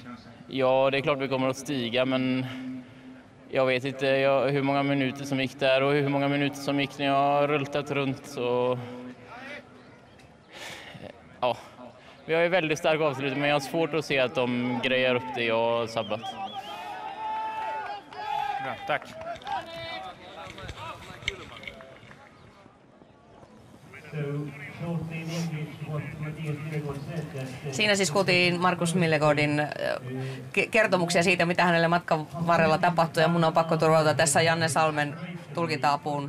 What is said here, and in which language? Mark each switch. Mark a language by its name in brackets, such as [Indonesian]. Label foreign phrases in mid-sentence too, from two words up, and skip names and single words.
[Swedish] Ja, det är klart vi kommer att stiga, men jag vet inte hur många minuter som gick där och hur många minuter som gick när jag har rultat runt. Så ja, vi har ju väldigt stark avslutning, men jag har svårt att se att de grejer upp det jag har sabbat. Bra, tack. [Finnish] Siinä siis kuultiin Marcus Millegårdin kertomuksia siitä, mitä hänelle matkan varrella tapahtui, ja mun on pakko turvata tässä Janne Salmen tulkinta-apuun.